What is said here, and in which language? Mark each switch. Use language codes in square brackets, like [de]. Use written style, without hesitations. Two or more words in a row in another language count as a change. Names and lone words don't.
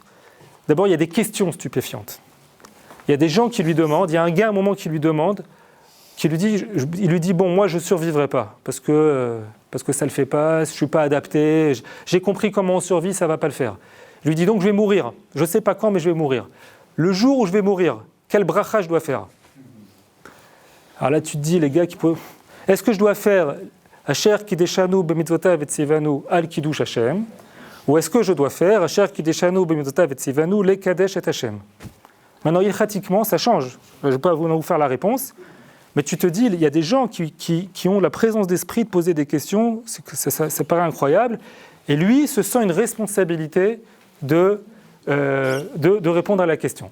[fr] D'abord, il y a des questions stupéfiantes. Il y a des gens qui lui demandent, il y a un gars à un moment qui lui demande, il lui dit, bon, moi je ne survivrai pas, parce que ça ne le fait pas, je ne suis pas adapté, j'ai compris comment on survit, ça ne va pas le faire. Il lui dit donc, je vais mourir, je ne sais pas quand, mais je vais mourir. Le jour où je vais mourir, quel bracha je dois faire ? Alors là, tu te dis, les gars, est-ce que je dois faire [he] אשר קדשנו במצוותיו וציוונו על קידוש השם ? [fr] Ou est-ce que je dois faire [he] אשר קדשנו במצוותיו וציוונו לקדש את השם ? [fr] Maintenant, ilchatiquement, ça change. Je ne vais pas vous faire la réponse, mais tu te dis, il y a des gens qui ont la présence d'esprit de poser des questions, ça paraît incroyable, et lui se sent une responsabilité de répondre à la question.